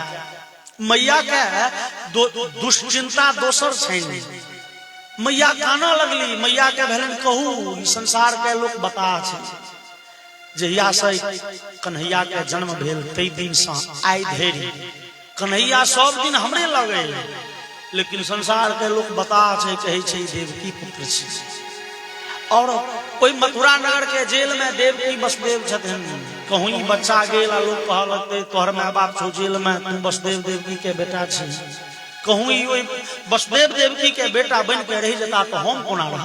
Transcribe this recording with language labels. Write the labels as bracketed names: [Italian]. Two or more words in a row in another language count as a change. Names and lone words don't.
[Maithili] मैया के दुश्चिंता दोसर छै, मैया काना लगली। मैया के भेलन कहू संसार के लोक बता छै, जहिया से कन्हैया के जन्म भेल तई दिन से आइ धरि कन्हैया सब दिन हमरे लगे, लेकिन संसार के लोग बता छै, कहे छै देवकी पुत्र छै। और कोई मथुरा नगर के जेल में देवकी वसुदेव छथिन, कहूँ बच्चा गेल लोग कह लगते तोहर माँ बाप छो जेल में, तू वसुदेव देवकी के बेटा छी। कहूँ वसुदेव देवकी के बेटा बन के रह जता तो हम कोना रहब।